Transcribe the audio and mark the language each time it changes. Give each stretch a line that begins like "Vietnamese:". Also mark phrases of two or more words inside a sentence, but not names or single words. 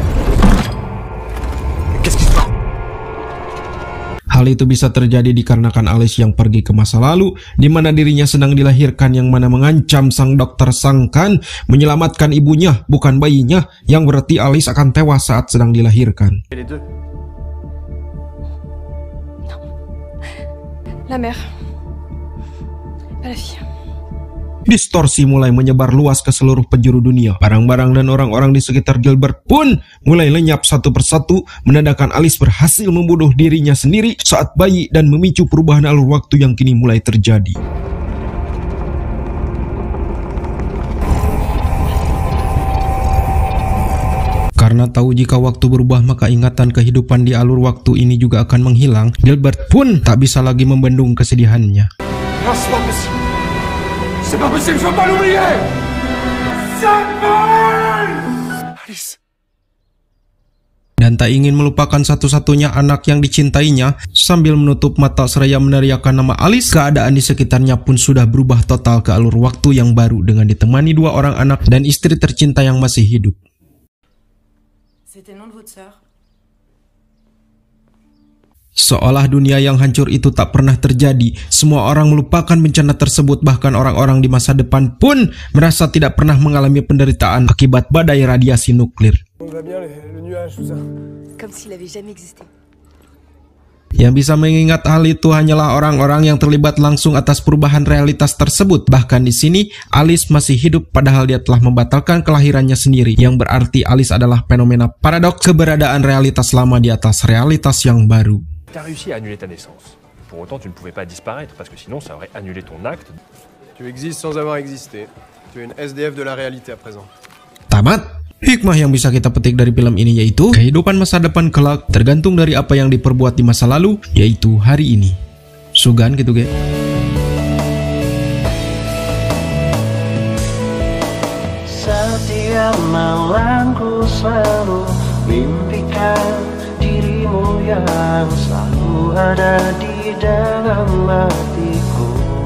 Indonesian: Hal itu bisa terjadi dikarenakan Alice yang pergi ke masa lalu, di mana dirinya sedang dilahirkan, yang mana mengancam sang dokter Sangkan menyelamatkan ibunya, bukan bayinya, yang berarti Alice akan tewas saat sedang dilahirkan.
French: Les deux. La mère. Pas la fille.
Indonesian: Distorsi mulai menyebar luas ke seluruh penjuru dunia. Barang-barang dan orang-orang di sekitar Gilbert pun mulai lenyap satu persatu. Menandakan Alice berhasil membunuh dirinya sendiri saat bayi dan memicu perubahan alur waktu yang kini mulai terjadi. Karena tahu jika waktu berubah maka ingatan kehidupan di alur waktu ini juga akan menghilang, Gilbert pun tak bisa lagi membendung kesedihannya.
French: Non, c'est pas possible. C'est pas possible, je veux pas l'oublier. Alice.
Indonesian: Dan tak ingin melupakan satu-satunya anak yang dicintainya, sambil menutup mata seraya meneriakkan nama Alice, keadaan di sekitarnya pun sudah berubah total ke alur waktu yang baru dengan ditemani dua orang anak dan istri tercinta yang masih hidup.
French: C'était le nom de votre sœur?
Indonesian: Seolah dunia yang hancur itu tak pernah terjadi, semua orang melupakan bencana tersebut, bahkan orang-orang di masa depan pun merasa tidak pernah mengalami penderitaan akibat badai radiasi nuklir.
French: On va bien le nuage, tout ça. Comme s'il avait jamais existé.
Indonesian: Yang bisa mengingat hal itu hanyalah orang-orang yang terlibat langsung atas perubahan realitas tersebut. Bahkan di sini, Alice masih hidup padahal dia telah membatalkan kelahirannya sendiri. Yang berarti Alice adalah fenomena paradoks keberadaan realitas lama di atas realitas yang baru.
French: T'as réussi à annuler ta naissance. Pour autant, tu ne pouvais pas disparaître parce que sinon, ça aurait annulé ton acte. Tu existes sans avoir existé. Tu es une SDF de la réalité à présent.
Indonesian: Tamat. Hikmah yang bisa kita petik dari film ini yaitu kehidupan masa depan kelak tergantung dari apa yang diperbuat di masa lalu, yaitu hari ini.
Sundanese: Sugan gitu, ge.
Indonesian: Setiap malam ku selalu mimpikan dirimu yang selalu ada di dalam hatiku.